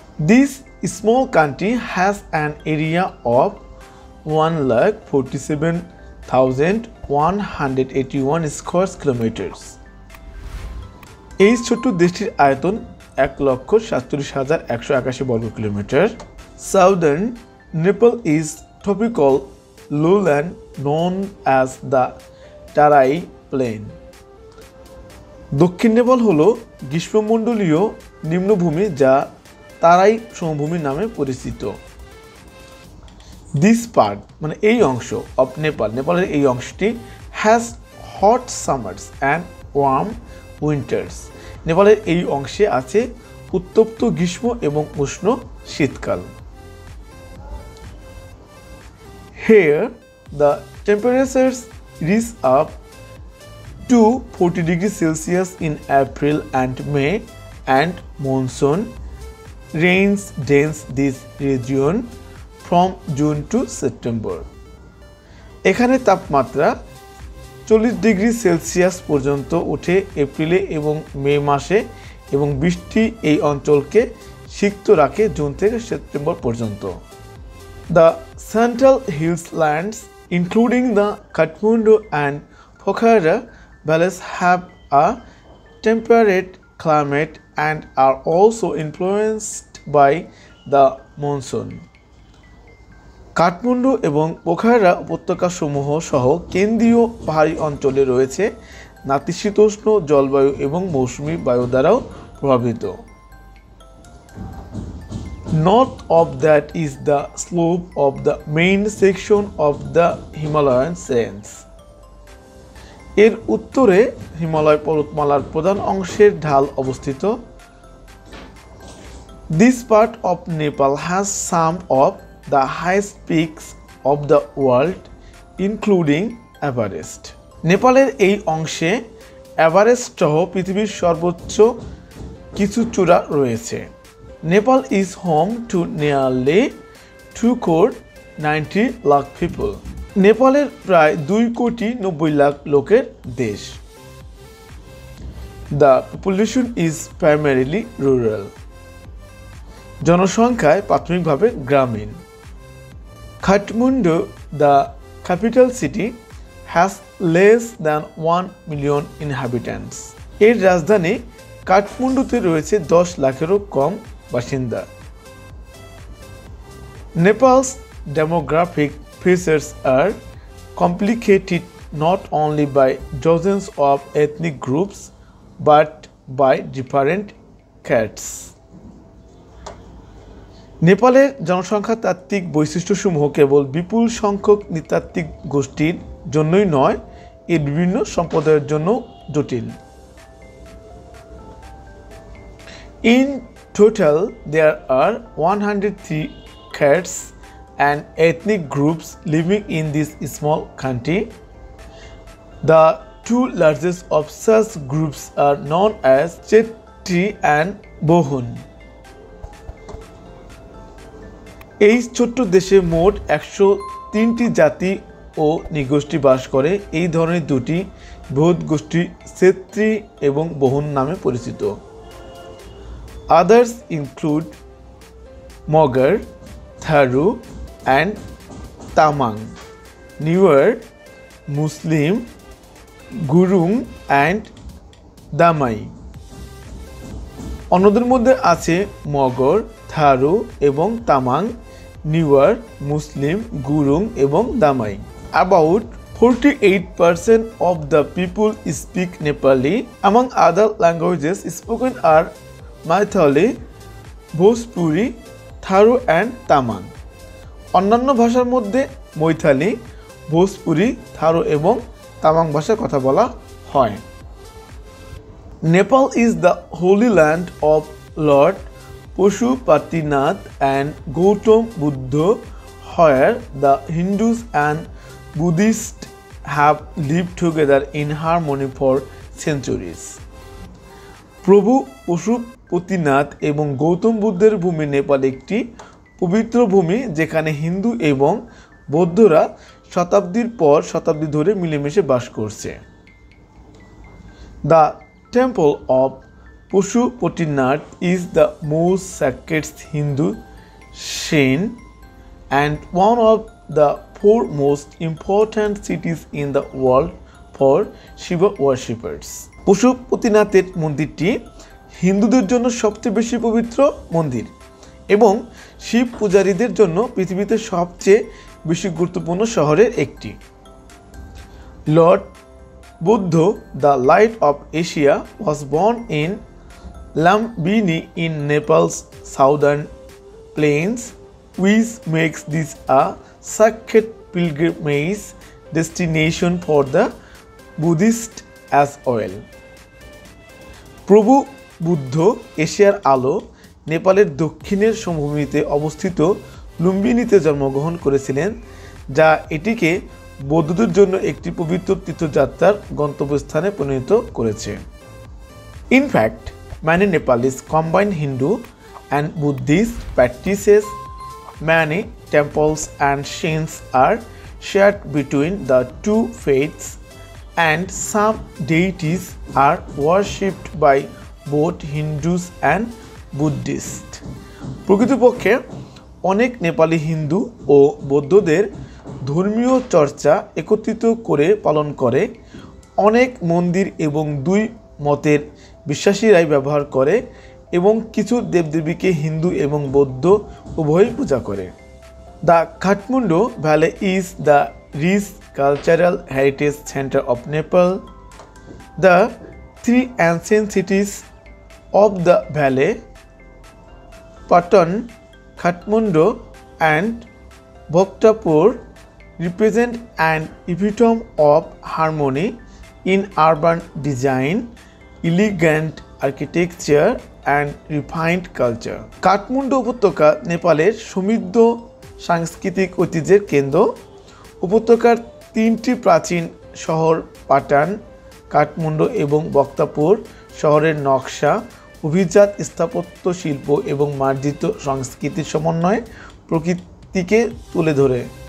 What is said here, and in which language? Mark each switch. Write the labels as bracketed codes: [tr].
[en] This small country has an area of 1,47,181 square kilometres. [bn] এই ছোট্ট দেশটির আয়তন 1,47,181 বর্গ kilometre. [en] Southern Nepal is tropical lowland known as the Tarai Plain. [bn] দক্ষিণ নেপাল হলো গ্রীষ্মমণ্ডলীয় নিম্নভূমি যা তারাই সমভূমি নামে পরিচিত। [en] this part [bn] মানে এই অংশ [en] of Nepal, [bn] নেপালের এই অংশটি [en] Has hot summers and warm winters. [bn] নেপালের এই অংশে আছে উত্তপ্ত গ্রীষ্ম এবং উষ্ণ শীতকাল। [en] Here, the temperatures reach up to 40 degrees Celsius in April and May, and monsoon rains dense this region from June to September. [bn] এখানে তাপমাত্রা 40 ডিগ্রি সেলসিয়াস পর্যন্ত ওঠে এপ্রিলে এবং মে মাসে, এবং বৃষ্টি এই অঞ্চলকে সিক্ত রাখে জুন থেকে সেপ্টেম্বর পর্যন্ত। [en] The Central Hills-lands, including the Kathmandu and Pokhara valleys, have a temperate climate and are also influenced by the monsoon. [bn] Kathmandu এবং পোখারা উপত্যকাসমূহ সহ কেন্দ্রীয় পাহাড়ি অঞ্চলে রয়েছে নাতিশীতোষ্ণ জলবায়ু এবং মৌসুমী বায়ু দ্বারাও প্রভাবিত। [en] North of that is the slope of the main section of the Himalayan range. [bn] এর উত্তরে হিমালয় পর্বতমালার প্রধান অংশের ঢাল অবস্থিত। [en] This part of Nepal has some of the highest peaks of the world, including Everest. [bn] নেপালের এই অংশে এভারেস্ট সহ পৃথিবীর সর্বোচ্চ কিছু চূড়া রয়েছে। [en] Nepal is home to nearly 2,90 lakh people. [bn] নেপালের প্রায় 2,90 লাখ লোকের দেশ। [en] The population is primarily rural. [bn] জনসংখ্যায় প্রাথমিকভাবে গ্রামীণ। [en] Kathmandu, the capital city, has less than 1 million inhabitants. [bn] এর রাজধানী কাঠমান্ডুতে রয়েছে 10 লাখেরও কম বাসিন্দা। [en] Nepal's demographic features are complicated not only by dozens of ethnic groups but by different castes. [bn] নেপালের জনসংখ্যা তাত্ত্বিক বৈশিষ্ট্যসমূহ কেবল বিপুল সংখ্যক নৃতাত্ত্বিক গোষ্ঠীর জন্যই নয়, এর বিভিন্ন সম্প্রদায়ের জন্য জটিল। [en] In total, there are 103 castes and ethnic groups living in this small country. The two largest of such groups are known as Chetri and Bohun. [bn] এই ছোট্ট দেশে মোট 103টি জাতি ও নৃগোষ্ঠী বাস করে। এই ধরনের দুটি বৃহৎ গোষ্ঠী ছেত্রী এবং বহুন নামে পরিচিত। [en] Others include Mogar, Tharu and Tamang, Newer, Muslim, Gurung and Damai. [bn] অন্যদের মধ্যে আছে মগর, থারু এবং তামাং, নিওয়ার, মুসলিম, গুরুং এবং দামাই। [en] About 48% of the people speak Nepali. Among other languages spoken are Maithili, Bhojpuri, Tharu and Tamang. [bn] অন্যান্য ভাষার মধ্যে মৈথালি, ভোজপুরি, থারু এবং তামাং ভাষায় কথা বলা হয়। [en] Nepal is the holy land of Lord Pashupatinath and Gautam Buddha, where the Hindus and Buddhists have lived together in harmony for centuries. [bn] প্রভু পশুপতিনাথ এবং গৌতম বুদ্ধের ভূমি নেপাল একটি পবিত্র ভূমি যেখানে হিন্দু এবং বৌদ্ধরা শতাব্দীর পর শতাব্দী ধরে মিলেমিশে বাস করছে। [en] The temple of Pashupatinath is the most sacred Hindu shrine and one of the four most important cities in the world for Shiva worshippers. [bn] পশুপতিনাথের মন্দিরটি হিন্দুদের জন্য সবচেয়ে বেশি পবিত্র মন্দির এবং শিব পূজারীদের জন্য পৃথিবীতে সবচেয়ে বেশি গুরুত্বপূর্ণ শহরের একটি। [en] Lord Buddha, the light of Asia, was born in Lumbini in Nepal's southern plains, which makes this a sacred pilgrimage destination for the Buddhists as well. [bn] প্রভু বুদ্ধ এশিয়ার আলো নেপালের দক্ষিণের সমভূমিতে অবস্থিত লুম্বিনীতে জন্মগ্রহণ করেছিলেন, যা এটিকে বৌদ্ধদের জন্য একটি পবিত্র তীর্থযাত্রার গন্তব্যস্থানে পরিণত করেছে। [en] In fact, many Nepalis combine Hindu and Buddhist practices. Many temples and shrines are shared between the two faiths, and some deities are worshipped by both Hindus and Buddhists. [bn] প্রকৃতপক্ষে অনেক নেপালি হিন্দু ও বৌদ্ধদের ধর্মীয় চর্চা একত্রিত করে পালন করে। অনেক মন্দির এবং দুই মতের বিশ্বাসীরাই ব্যবহার করে এবং কিছু দেবদেবীকে হিন্দু এবং বৌদ্ধ উভয়ই পূজা করে। [en] The Kathmandu valley is the rich cultural heritage centre of Nepal. The three ancient cities of the valley, Patan, Kathmandu and Bhaktapur, represent an epitome of harmony in urban design, elegant architecture and refined culture. [bn] Kathmandu উপত্যকা নেপালের সমৃদ্ধ সাংস্কৃতিক ঐতিহ্যের কেন্দ্র। উপত্যকার তিনটি প্রাচীন শহর পাটান, কাঠমান্ডু এবং বক্তাপুর শহরের নকশা অভিজাত স্থাপত্য শিল্প এবং মার্জিত সংস্কৃতির সমন্বয়ে প্রকৃতিকে তুলে ধরে।